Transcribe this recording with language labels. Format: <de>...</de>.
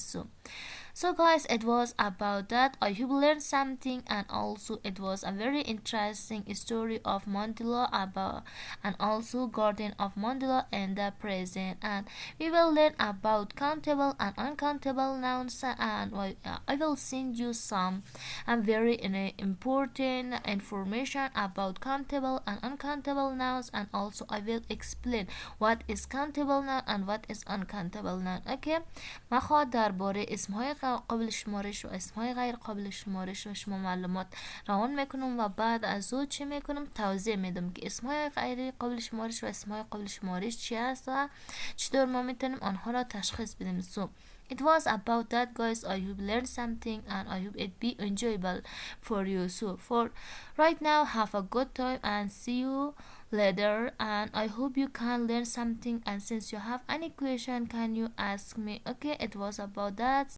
<en>So guys, it was about that. I hope you learned something, and also it was a very interesting story of Mandela about and also Garden of Mandela in the present, and we will learn about countable and uncountable nouns, and I will send you some very important information about countable and uncountable nouns, and also I will explain what is countable noun and what is uncountable noun.</en> <fa>Okay, ما خواهد درباره اسمهای قابل شمارش و اسمهای غیر قابل شمارش و شما معلومات روان میکنم و بعد از او چی میکنم توضیح میدم که اسمهای غیر قابل شمارش و اسمهای قابل شمارش چی است و چطور ما میتونیم آنها را تشخیص بدیم.</fa> <en>So it was about that guys. I hope you learned something and I hope it be enjoyable for you. So for right now, have a good time and see you later, and I hope you can learn something, and since you have any question can you ask me. Okay, it was about that.</en>